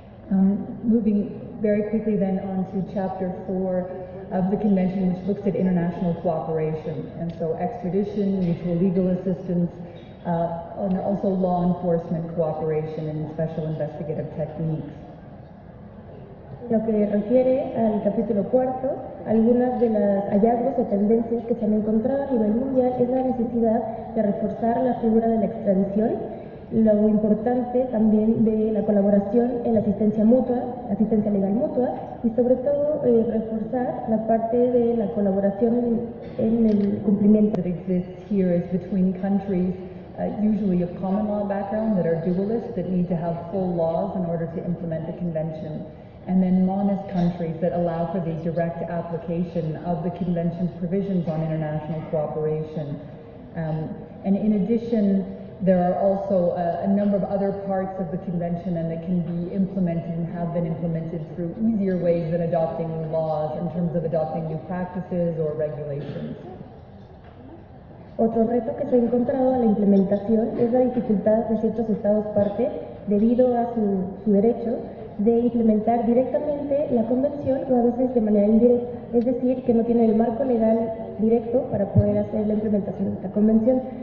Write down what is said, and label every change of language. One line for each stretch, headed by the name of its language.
English: Moving very quickly then on to Chapter 4 of the Convention, which looks at international cooperation, and so extradition, mutual legal assistance, and also law enforcement cooperation and special investigative techniques.
Spanish: Lo que refiere al capítulo 4, algunas de los hallazgos o tendencias que se han encontrado a nivel mundial es la necesidad de reforzar la figura de la extradición, lo importante también de la colaboración en la asistencia mutua, asistencia legal mutua, y sobre todo reforzar la parte de la colaboración en el cumplimiento.
English: That exists here is between countries usually of common law background that are dualist, that need to have full laws in order to implement the convention, and then monist countries that allow for the direct application of the convention's provisions on international cooperation. And in addition, there are also a number of other parts of the convention and that can be implemented and have been implemented through easier ways than adopting new laws in terms of adopting new practices or regulations.
Spanish: Otro reto que se ha encontrado a la implementación es la dificultad de ciertos estados parte, debido a su derecho, de implementar directamente la convención o a veces de manera indirecta, es decir, que no tienen el marco legal directo para poder hacer la implementación de esta convención.